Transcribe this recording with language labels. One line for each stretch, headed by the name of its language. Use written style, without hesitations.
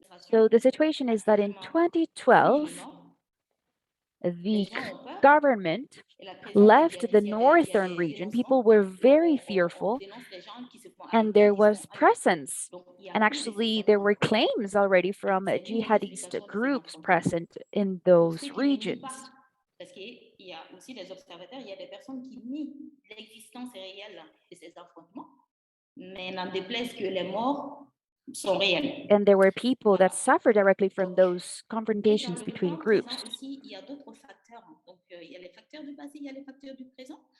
English: So the situation is that in 2012, the government left the northern region. People were very fearful, and there was presence. And actually, there were claims already from jihadist groups present in those regions.
French: Parce qu'il y a aussi des observateurs, il y a des personnes qui nient l'existence réelle de ces affrontements, mais n'en déplaise que les morts sont réels.
English: And there were people that suffered directly from those confrontations between groups.
French: Aussi, il y a d'autres facteurs. Donc, il y a les facteurs du passé, il y a les facteurs du présent.